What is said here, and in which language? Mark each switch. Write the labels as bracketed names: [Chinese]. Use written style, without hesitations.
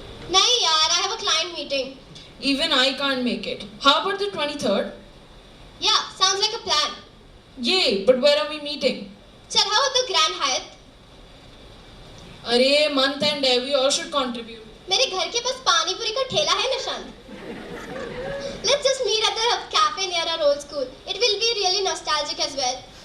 [Hindi] Nahi yaar, [English] I have a client meeting. Even I can't make it. How about the 23rd? Yeah, sounds like a plan. Yay, but where are we meeting? Chal, how about the Grand Hyatt? [Hindi] Arey, month end hai, [English] we all should contribute. [Hindi] मेरे घर के पास पानी पूरी का ठेला है Nishant. [English] Let's just meet at the cafe near our old school. It will be really nostalgic as well.